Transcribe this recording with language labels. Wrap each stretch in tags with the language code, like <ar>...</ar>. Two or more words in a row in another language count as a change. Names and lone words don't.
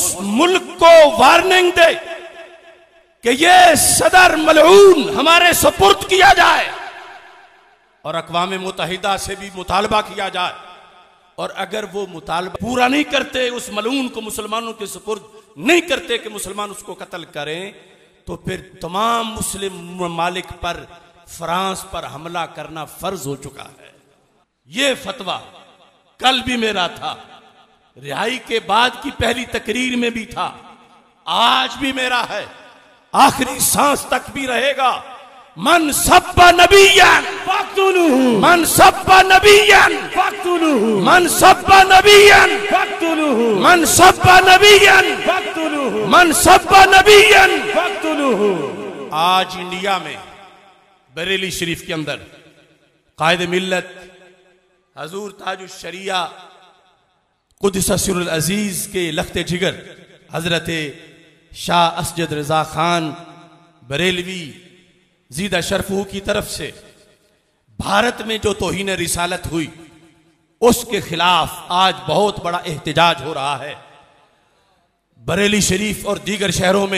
<ur>مُلک کو وارننگ دے کہ یہ صدر ملعون ہمارے سپرد کیا جائے اور اقوام متحدہ سے بھی مطالبہ کیا جائے، اور اگر وہ مطالبہ پورا نہیں کرتے، اس ملعون کو مسلمانوں کے سپرد نہیں کرتے کہ مسلمان اس کو قتل کریں، تو پھر تمام مسلم ممالک پر، فرانس پر حملہ کرنا فرض ہو چکا ہے. یہ فتویٰ کل بھی میرا تھا، رہائی کے بعد کی پہلی تقریر میں بھی تھا، آج بھی میرا ہے، آخری سانس تک بھی رہے گا.</ur> <ar>من سب نبيا फक्तुलूहु, من سب نبيا फक्तुलूहु, من سب نبيا फक्तुलूहु, من سب نبيا फक्तुलूहु, من سب نبيا फक्तुलूहु।</ar> <ur>آج انڈیا میں بریلی شریف کے اندر قائد ملت حضور تاج الشریعہ قدس سرہ العزیز کے لخت جگر حضرت شاہ عسجد رضا خان بریلوی زید شرفہ کی طرف سے بھارت میں جو توہین رسالت ہوئی، اس کے خلاف آج بہت بڑا احتجاج ہو رہا ہے بریلی شریف اور دیگر شہروں میں.</ur>